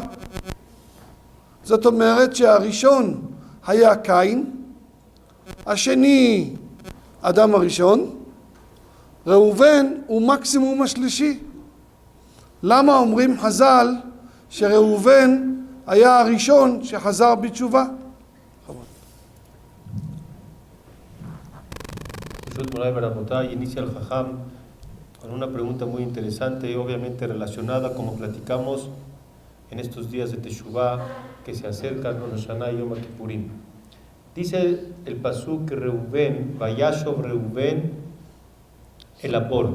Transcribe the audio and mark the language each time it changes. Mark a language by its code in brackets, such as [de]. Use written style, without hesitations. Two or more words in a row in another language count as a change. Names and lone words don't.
[he] זאת אומרת שהראשון היה קין, השני אדם הראשון, ראובן הוא מקסימום השלישי. למה אומרים חז"ל שראובן היה הראשון שחזר בתשובה? [es] Moray Barabotay inicia el Jajam con una pregunta muy interesante y obviamente relacionada, como platicamos en estos días de Teshuvah que se acercan con Rosh Hashanah y Yom Kippurim. Dice el pasuk que Reubén, [he] וישב ראובן אל הבור.